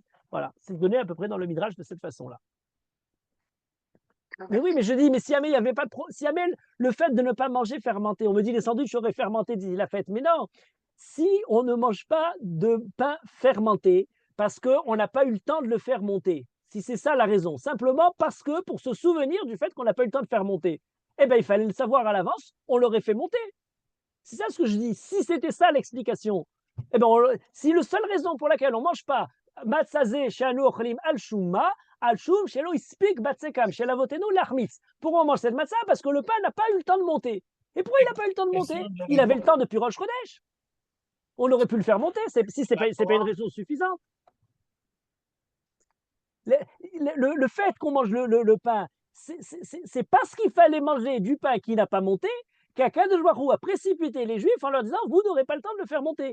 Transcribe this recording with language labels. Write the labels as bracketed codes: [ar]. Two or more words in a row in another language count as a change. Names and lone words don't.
[fr] Voilà, c'est donné à peu près dans le Midrash de cette façon-là. Mais oui, mais je dis, mais si jamais il y avait pas de si jamais le fait de ne pas manger fermenté, on me dit les sandwichs auraient fermenté d'ici la fête, mais non, si on ne mange pas de pain fermenté parce qu'on n'a pas eu le temps de le faire monter, si c'est ça la raison, simplement parce que pour se souvenir du fait qu'on n'a pas eu le temps de faire monter, eh bien il fallait le savoir à l'avance, on l'aurait fait monter. C'est ça ce que je dis. Si c'était ça l'explication, eh ben si la seule raison pour laquelle on ne mange pas [he] מצה זו שאנו אוכלים על שום מה, על שום שלא הספיק בצקם של אבותינו להחמיץ. [fr] Pourquoi on mange cette matzah? Parce que le pain n'a pas eu le temps de monter. Et pourquoi il n'a pas eu le temps de monter? Il avait le temps depuis Rosh Chodesh. On aurait pu le faire monter si ce n'est pas une raison suffisante. Le fait qu'on mange le pain, c'est parce qu'il fallait manger du pain qui n'a pas monté qu' [he] הקדוש ברוך הוא [fr] a précipité les Juifs en leur disant vous n'aurez pas le temps de le faire monter.